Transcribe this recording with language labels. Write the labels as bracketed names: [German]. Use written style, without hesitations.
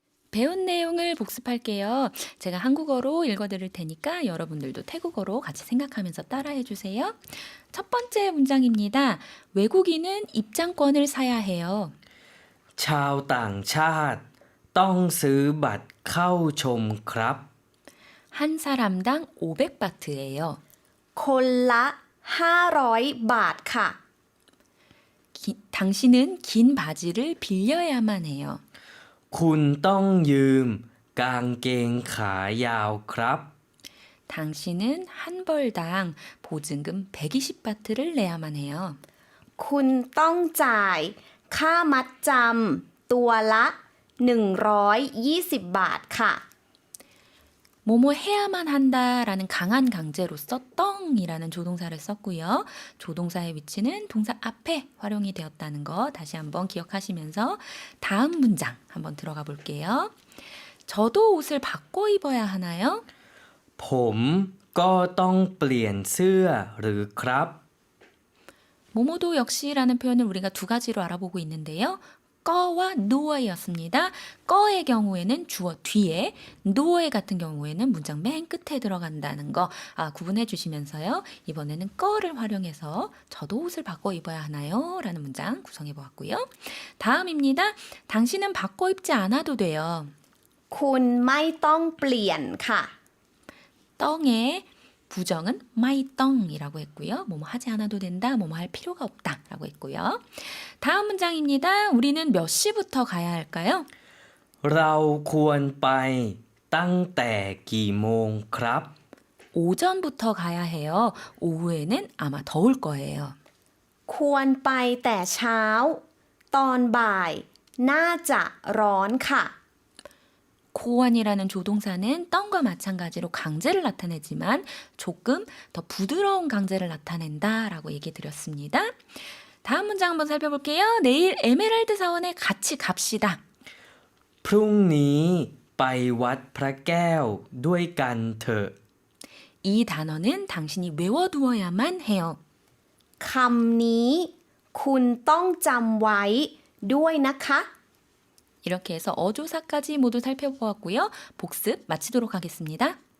[Korean] 배운 내용을 복습할게요. 제가 한국어로 읽어드릴 테니까 여러분들도 태국어로 같이 생각하면서 따라해 주세요. 첫 번째 문장입니다. 외국인은 입장권을 사야 해요. [Thai] ชาวต่างชาติต้องซื้อบัตรเข้าชมครับ [Korean] 한 사람당 500바트예요. [Thai] คนละ500 บาทค่ะ [Korean] 당신은 긴 바지를 빌려야만 해요. [Thai] คุณต้องยืมกางเกงขายาวครับ [Korean] 당신은 한 벌당 보증금 120바트를 내야만 해요. [Thai] คุณต้องจ่ายค่ามัดจำตัวละ120 บาทค่ะ [Korean] 뭐뭐 해야만 한다라는 강한 강제로서 떵이라는 조동사를 썼고요. 조동사의 위치는 동사 앞에 활용이 되었다는 거 다시 한번 기억하시면서 다음 문장 한번 들어가 볼게요. 저도 옷을 바꿔 입어야 하나요? [Thai] ผมก็ต้องเปลี่ยนเสื้อหรือครับ [Korean] 뭐뭐도 역시라는 표현을 우리가 두 가지로 알아보고 있는데요. 꺼와 누어였습니다. 꺼의 경우에는 주어 뒤에, 누어의 같은 경우에는 문장 맨 끝에 들어간다는 거 구분해 주시면서요. 이번에는 꺼를 활용해서 저도 옷을 바꿔 입어야 하나요? 라는 문장 구성해 보았고요. 다음입니다. 당신은 바꿔 입지 않아도 돼요. [Thai] คุณไม่ต้องเปลี่ยนค่ะ [Korean] 떵의 부정은 마이떵이라고 했고요. 뭐뭐 하지 않아도 된다, 뭐뭐 할 필요가 없다라고 했고요. 다음 문장입니다. 우리는 몇 시부터 가야 할까요? [Thai] เราควรไปตั้งแต่กี่โมงครับ [Korean] 오전부터 가야 해요. 오후에는 아마 더울 거예요. [Thai] ควรไปแต่เช้า ตอนบ่าย น่าจะร้อนค่ะ [Korean] 고원이라는 조동사는 떵과 마찬가지로 강제를 나타내지만 조금 더 부드러운 강제를 나타낸다라고 얘기 드렸습니다. 다음 문장 한번 살펴볼게요. 내일 에메랄드 사원에 같이 갑시다. [Thai] พรุ่งนี้ไปวัดพระแก้วด้วยกันเถอะ [Korean] 이 단어는 당신이 외워두어야만 해요. [Thai] คำนี้คุณต้องจำไว้ด้วยนะคะ [Korean] 이렇게 해서 어조사까지 모두 살펴보았고요. 복습 마치도록 하겠습니다.